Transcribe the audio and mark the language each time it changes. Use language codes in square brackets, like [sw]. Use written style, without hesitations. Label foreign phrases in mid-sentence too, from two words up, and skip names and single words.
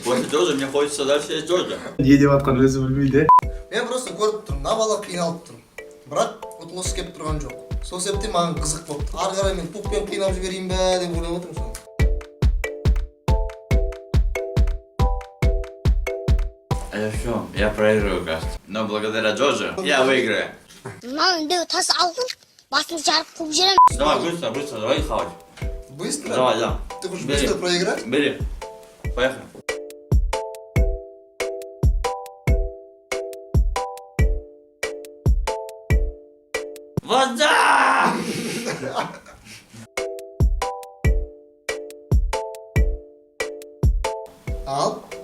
[ru] После Джорджа мне хочется дальше есть Джорджа. [kk] Не деп атқан өзі білмейді. Мен просто көріп тұрмын, мына бала қиналып тұр. Бірақ ұтылысы келіп тұрған жоқ. Сол себептен маған қызық болды. Ары қарай мен пуппен қинап жіберейін бе деп ойлап отырмын соны. [ru] Это все, я проигрываю, кажется. Но благодаря Джорджу я выиграю. Мам, [kk] да тас алдым. Басын жарып қуып жіберем. [ru] Давай, быстро, давай хавать. Быстро? Давай, да. Ты хочешь Бери. быстро проиграть? Бери. Поехали. Вода! [kk] Ал.